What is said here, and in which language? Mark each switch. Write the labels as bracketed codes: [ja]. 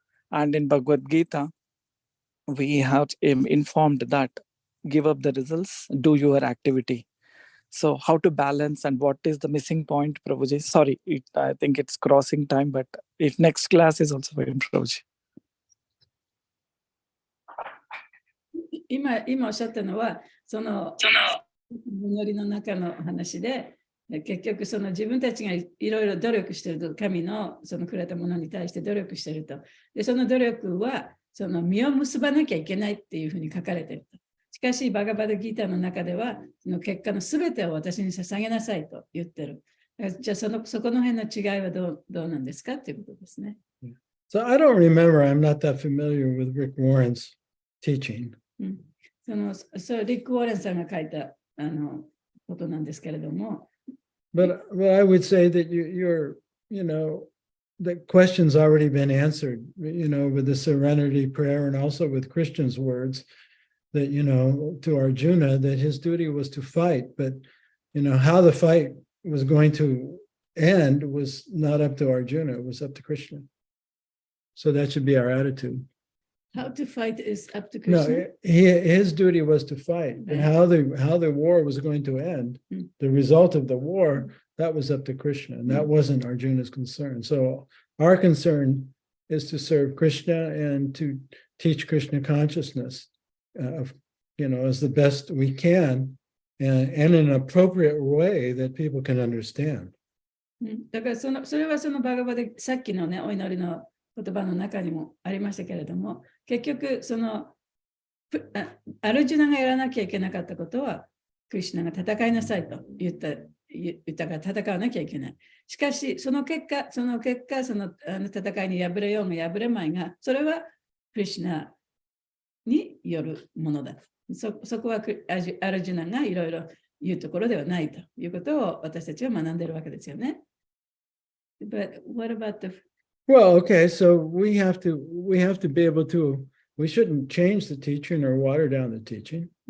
[en] And in Bhagavad Gita, we have informed that give up the results, do your activity. So how to balance and what is the missing point, Prabhuji? Sorry, I think it's crossing time, but if next class is also for Prabhuji. [ja] 今おっしゃったのは、その祈りの中の話で、結局その自分たちがいろいろ努力していると、神のそのくれたものに対して努力していると。で、その努力はその実を結ばなきゃいけないっていうふうに書かれていると。しかし、バガバダギータの中では、その結果のすべてを私に捧げなさいと言ってる。じゃあそこの辺の違いはどうなんですかということですね。 [en] So I don't remember, I'm not that familiar with Rick Warren's teaching. [ja] そうリック・ウォーレンさんが書いたことなんですけれども。 [en] But I would say that you're, the question's already been answered, with the serenity prayer and also with Christian's words that, to Arjuna, that his duty was to fight, but, how the fight was going to end was not up to Arjuna, it was up to Krishna. So that should be our attitude. How to fight is up to Krishna. No, his duty was to fight, but how the war was going to end, the result of the war, that was up to Krishna, and that wasn't Arjuna's concern. So our concern is to serve Krishna and to teach Krishna consciousness, as the best we can, and in an appropriate way that people can understand. [ja] だからそれはそのバガバでさっきのね、お祈りの言葉の中にもありましたけれども、結局アルジュナがやらなきゃいけなかったことは、クリシュナが戦いなさいと言ったから戦わなきゃいけない。しかし、その結果、その戦いに敗れようが敗れまいが、それはクリシュナによるものだ。そこはアルジュナがいろいろ言うところではないということを私たちは学んでいるわけですよね。 [en] But what about the Well, okay, so we have to be able to, we shouldn't change the teaching or water down the teaching.